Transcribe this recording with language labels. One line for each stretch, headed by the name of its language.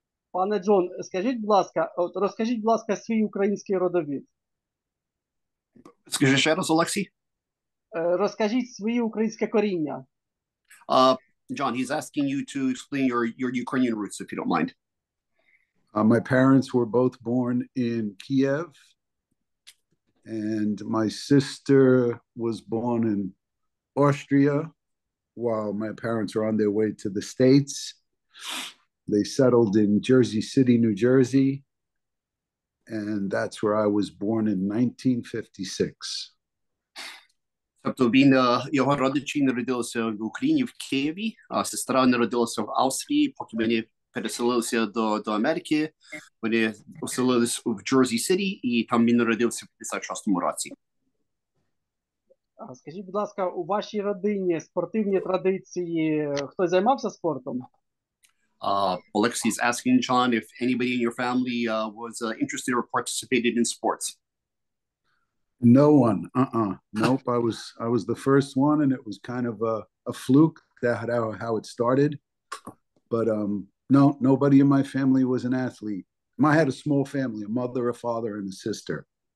Ukrainian: Пане Джон, розкажіть, будь ласка, свій український родовід. Скажи ще раз, Олексій. Розкажіть свої українське коріння.
English: John, he's asking you to explain your Ukrainian roots, if you don't mind. My parents were both born in Kiev, and my sister was born in Austria while my parents were on their way to the States. They settled in Jersey City, New Jersey, and that's where I was born in 1956.
Ukrainian: Тобто його родичі народилися в Україні, в Києві, а сестра народилася в Австрії, поки вони переселилися до Америки. Вони оселились в Джерсі Сіті, і там він народився в 56-му році. Скажіть, будь ласка, у вашій родині спортивні традиції, хтось займався спортом?
English: Alexei is asking John if anybody in your family was interested or participated in sports. No one. Nope. I was the first one, and it was kind of a fluke that how it started. But no, nobody in my family was an athlete. I had a small family, a mother, a father, and a sister.